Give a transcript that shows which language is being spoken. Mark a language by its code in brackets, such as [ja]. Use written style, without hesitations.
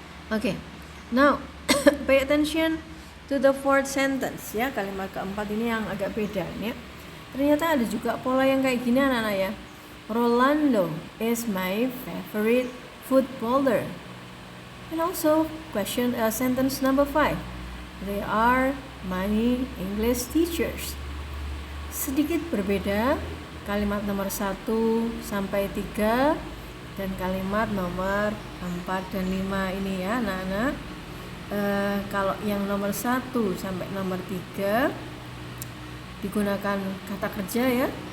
[en] Okay, now pay attention to the fourth sentence ya. [id] Kalimat keempat ini yang agak beda ya. Ternyata ada juga pola yang kayak gini anak-anak ya. [en] Rolando is my favorite footballer. And also sentence number 5. They are my English teachers. [id] Sedikit berbeda kalimat nomor 1 sampai 3 dan kalimat nomor 4 dan 5 ini ya anak-anak. Kalau yang nomor 1 sampai nomor 3 digunakan kata kerja ya.